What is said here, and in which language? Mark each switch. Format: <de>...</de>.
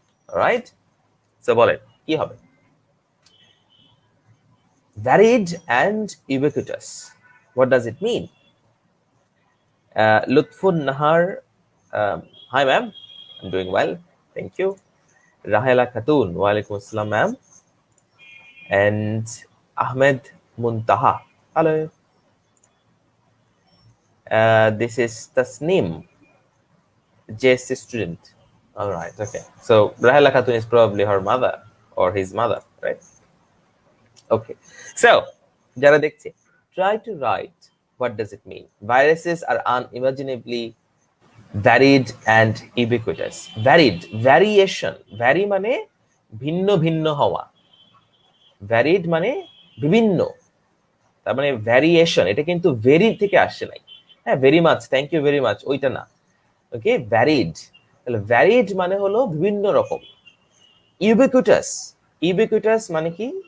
<en>Alright, so</en> <bn>বলেন কি হবে?</bn> <en>Varied and ubiquitous, what does it mean? Lutfun Nahar, hi ma'am, I'm doing well, thank you. Rahela Khatun, wa alaikum assalam ma'am. And Ahmed Muntaha, hello. This is Tasneem, JSC student. All right, okay. So Rahela Khatun is probably her mother or his mother, right? Okay. So,</en> <bn>jara dekhche,</bn> <en>try to write what does it mean. Viruses are unimaginably varied and ubiquitous. Varied, variation.</en> <bn>Vary মানে ভিন্ন ভিন্ন হওয়া। Varied মানে বিভিন্ন। তার মানে variation, এটা কিন্তু ভেরি থেকে আসছে নাই। হ্যাঁ,</bn> <en>very much, thank you very much,</en> <bn>ওইটা না। ওকে, ভ্যারিড। তাহলে ভ্যারিড মানে হলো বিভিন্ন রকম। ইউবিকুইটাস, ইউবিকুইটাস মানে কি?</bn>